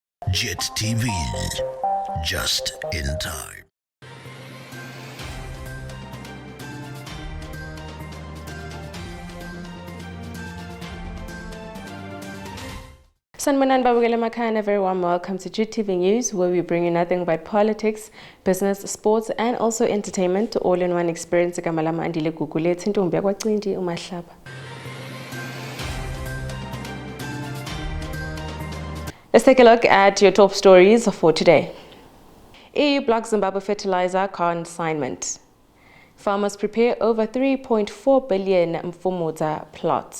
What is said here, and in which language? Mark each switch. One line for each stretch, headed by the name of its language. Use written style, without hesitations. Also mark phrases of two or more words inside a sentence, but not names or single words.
English: JIT-TV, just in time.
Zulu: Sanibonani babukela emakhaya,
English: a very warm welcome to JIT-TV News, where we bring you nothing but politics, business, sports, and also entertainment, all in one experience.
Zulu: Kamalama andile gugulethu intombi yakwaCindi uMahlaba.
English: Let's take a look at your top stories for today. EU blocks Zimbabwe fertilizer consignment. Farmers prepare over 3.4 billion Mfumuza plots.